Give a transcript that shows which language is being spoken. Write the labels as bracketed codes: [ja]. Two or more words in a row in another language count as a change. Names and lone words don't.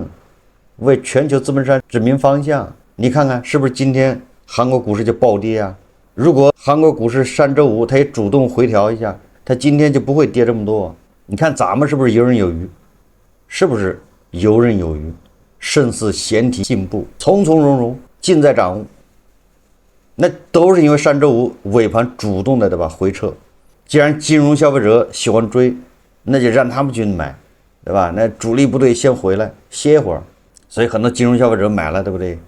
[zh] 为全球資本市場指明方向，你看看是不是今天韓國股市就暴跌啊？如果韓國股市上周五它也主動回調一下，它今天就不會跌這麼多。你看咱們是不是游刃有餘？是不是游刃有餘？勝似閒庭信步，從從容容，盡在掌握。那都是因為上周五尾盤主動的，對吧？回撤。既然金融消費者喜歡追，那就讓他們去買，對吧？那主力部隊先回來歇一會兒。所以很多金融消費者買了，對不對？